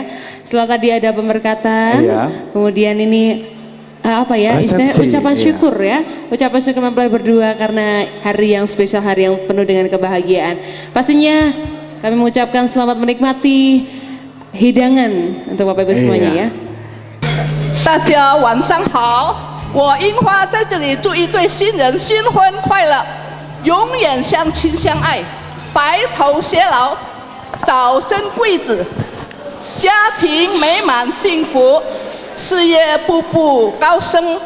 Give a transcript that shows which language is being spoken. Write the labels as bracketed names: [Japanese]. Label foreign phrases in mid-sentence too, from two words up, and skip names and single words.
[Indonesian] Setelah tadi ada pemberkatan, Iya. kemudian ini apa ya? Istilahnya Resepsi, ucapan iya. syukur ya. Ucapan syukur mempelai berdua karena hari yang spesial, hari yang penuh dengan kebahagiaan. Pastinya kami mengucapkan selamat menikmati hidangan untuk Bapak Ibu semuanya ya. [Chinese] 大家晚上好，我樱花在这里祝一对新人新婚快乐，永远相亲相爱，白头偕老，早生贵子，家庭美满幸福，事业步步高升。